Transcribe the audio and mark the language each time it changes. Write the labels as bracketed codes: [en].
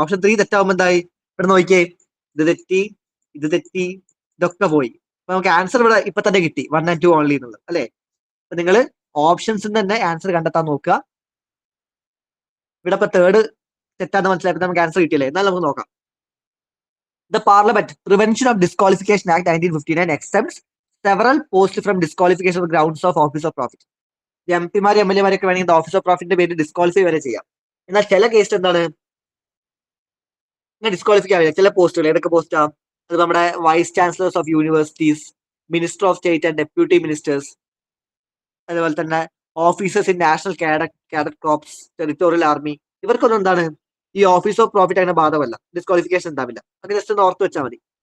[ml] Option 3 തെറ്റാവുമ്പോൾ എന്തായി, ഇവിടെ നോക്കിയേ, ഇത് തെറ്റി, ഇത് തെറ്റി, ഇതൊക്കെ പോയി. അപ്പൊ നമുക്ക് ആൻസർ ഇവിടെ ഇപ്പൊ തന്നെ കിട്ടി, 1 and 2 ഓൺലി എന്നുള്ളത് അല്ലെ. അപ്പൊ നിങ്ങൾ ഓപ്ഷൻസിൽ തന്നെ ആൻസർ കണ്ടെത്താൻ നോക്കുക. ഇവിടെ ഇപ്പൊ തേർഡ് തെറ്റാന്ന് മനസ്സിലായപ്പോൾ നമുക്ക് ആൻസർ കിട്ടിയല്ലേ. എന്നാൽ നമുക്ക് നോക്കാം. [en] The parliament prevention of disqualification act 1959 exempts several posts from disqualification on the grounds of office of profit. [ml] MP Mar MLA മാരൊക്കെ വേണമെങ്കിൽ ഓഫീസ് ഓഫ് പ്രോഫിറ്റിന്റെ പേര് ഡിസ്ക്വാളിഫൈ വരെ ചെയ്യാം. എന്നാൽ ചില കേസിൽ എന്താണ്, ഡിസ്ക്വാളിഫൈ ആവില്ല ചില പോസ്റ്റുകൾ. ഏതൊക്കെ പോസ്റ്റാ? അത് നമ്മുടെ vice chancellors of universities, minister of state and deputy ministers, അതുപോലെ തന്നെ officers in national cadet corps, territorial army, ഇവർക്കൊന്നും എന്താണ് ഈ ഓഫീസ് ഓഫ് പ്രോഫിറ്റ് അങ്ങനെ ബാധകമല്ല, ഡിസ്ക്വാളിഫിക്കേഷൻ ഉണ്ടാവില്ല. അത് ജസ്റ്റ് ഒന്ന് ഓർത്ത് വെച്ചാൽ മതി.